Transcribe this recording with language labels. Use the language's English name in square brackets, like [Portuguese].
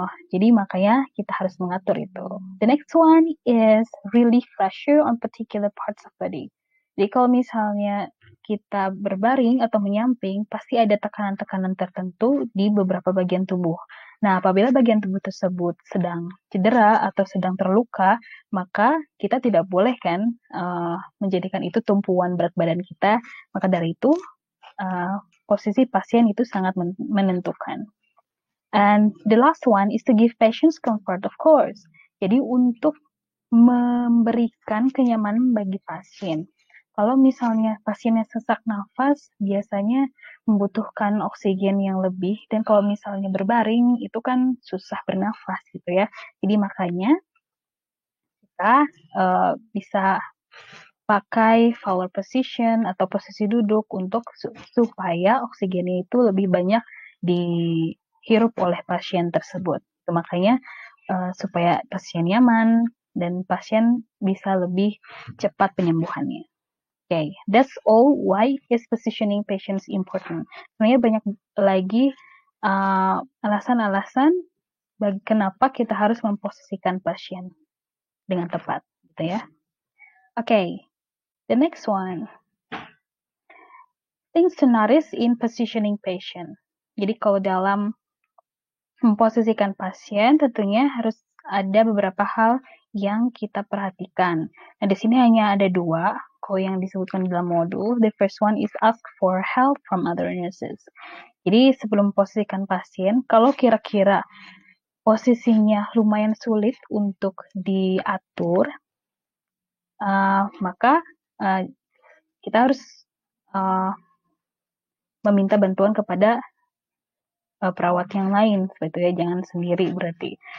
[Indonesian] Jadi makanya kita harus mengatur itu. [English] The next one is relief pressure on particular parts of body. [Indonesian] Jadi kalau misalnya kita berbaring atau menyamping, pasti ada tekanan-tekanan tertentu di beberapa bagian tubuh. Nah, apabila bagian tubuh tersebut sedang cedera atau sedang terluka, maka kita tidak boleh kan menjadikan itu tumpuan berat badan kita. Maka dari itu, posisi pasien itu sangat menentukan. [English] And the last one is to give patients comfort, of course. [Indonesian] Jadi untuk memberikan kenyamanan bagi pasien. Kalau misalnya pasiennya sesak nafas, biasanya membutuhkan oksigen yang lebih, dan kalau misalnya berbaring, itu kan susah bernafas gitu ya. Jadi makanya kita bisa pakai forward position atau posisi duduk untuk supaya oksigennya itu lebih banyak dihirup oleh pasien tersebut. Makanya supaya pasien nyaman dan pasien bisa lebih cepat penyembuhannya. [English] Okay, that's all why is positioning patients important. [Indonesian] Sebenarnya banyak lagi alasan-alasan kenapa kita harus memposisikan pasien dengan tepat, gitu ya. [English] Okay, the next one. Things to notice in positioning patient. [Indonesian] Jadi kalau dalam memposisikan pasien tentunya harus ada beberapa hal yang kita perhatikan. Nah, di sini hanya ada 2 kalau yang disebutkan dalam modul. [English] The first one is ask for help from other nurses. [Indonesian] Jadi sebelum memposisikan pasien, kalau kira-kira posisinya lumayan sulit untuk diatur, maka kita harus meminta bantuan kepada perawat yang lain, seperti itu ya, jangan sendiri berarti.